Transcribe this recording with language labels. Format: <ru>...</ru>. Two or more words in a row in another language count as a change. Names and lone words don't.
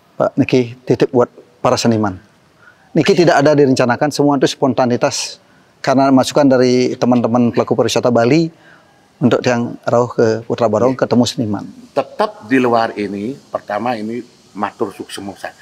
<id>Pak Niki titip buat para seniman. Niki tidak ada direncanakan, semua itu spontanitas karena masukan dari teman-teman pelaku pariwisata Bali untuk yang rauh ke Putra Barong ketemu seniman. Tetap di luar ini, pertama ini</id> <ban>matur suksemo</ban> <id>saja.</id>